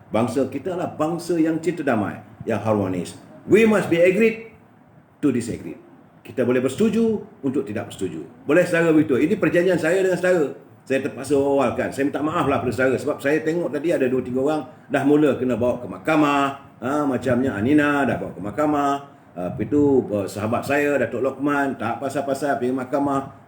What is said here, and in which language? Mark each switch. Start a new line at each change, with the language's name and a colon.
Malay: Bangsa kita adalah bangsa yang cinta damai, yang harmonis.
English: We must be agreed to disagree.
Malay: Kita boleh bersetuju untuk tidak bersetuju. Boleh saudara begitu. Ini perjanjian saya dengan saudara. Saya terpaksa awalkan. Saya minta maaf lah pada saudara sebab saya tengok tadi ada 2-3 orang dah mula kena bawa ke mahkamah. Macamnya Anina dah bawa ke mahkamah. Itu sahabat saya Datuk Lokman tak pasal-pasal pergi mahkamah.